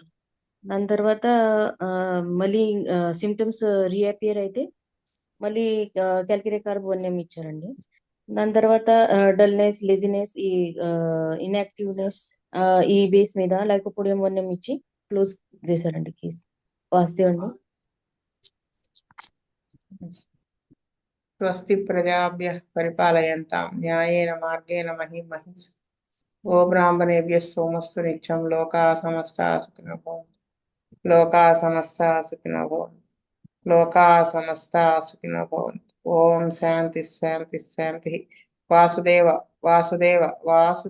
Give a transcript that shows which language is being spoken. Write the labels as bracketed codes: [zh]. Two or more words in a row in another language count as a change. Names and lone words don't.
[te] దాని తర్వాత మళ్ళీ [en] symptoms reappear [te] అయితే మళ్ళీ క్యాల్కేరియా కార్బ్ 1M ఇచ్చారండి. దాని తర్వాత [en] dullness, laziness, [te] ఈ ఇన్యాక్టివ్నెస్ ఈ బేస్ మీద లైకోపోడియం 1M ఇచ్చి క్లోజ్ చేశారండి కేసు. వాస్తవం అండి. [sa] స్వస్తి ప్రజాభ్యః పరిపాలయంతాం న్యాయేన మార్గేణ మహిం మహింస. ఓ బ్రాహ్మణేభ్యః సోమస్తు నిత్యం. లోకాః సమస్తాః సుఖినో భవంతు. లోకాః సమస్తాః సుఖినో భవంతు. లోకాః సమస్తాః సుఖినో భవంతు. ఓం శాంతి శాంతి శాంతి. వాసుదేవ.